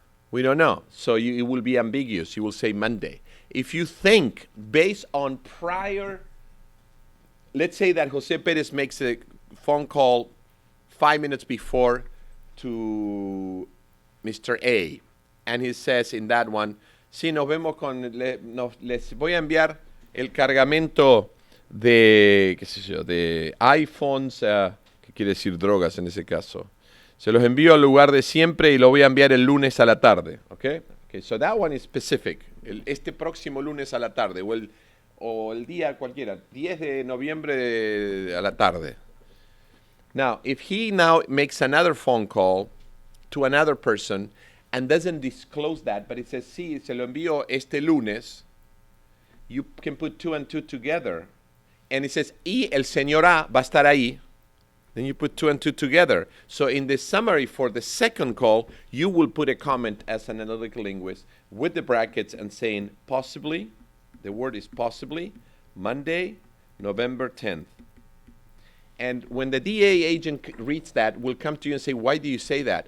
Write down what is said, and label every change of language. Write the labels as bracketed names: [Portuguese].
[English] We don't know. So it will be ambiguous. You will say Monday. If you think based on prior, let's say that Jose Perez makes a phone call 5 minutes before to Mr. A. And he says in that one, [Spanish] sí, nos vemos les voy a enviar el cargamento de, qué sé yo, de iPhones, ¿qué quiere decir drogas en ese caso? Se los envío al lugar de siempre y lo voy a enviar el lunes a la tarde, ¿ok? [English] Okay, so that one is specific. [Spanish] Este próximo lunes a la tarde o el día cualquiera, 10 de noviembre a la tarde. [English] Now, if he now makes another phone call to another person and doesn't disclose that, but it says, [Spanish] sí, se lo envío este lunes, [English] you can put 2 and 2 together. And it says, [Spanish] y el señor A va a estar ahí. [English] Then you put 2 and 2 together. So in the summary for the second call, you will put a comment as an analytical linguist with the brackets and saying, possibly, the word is possibly, Monday, November 10th. And when the DA agent reads that, will come to you and say, why do you say that?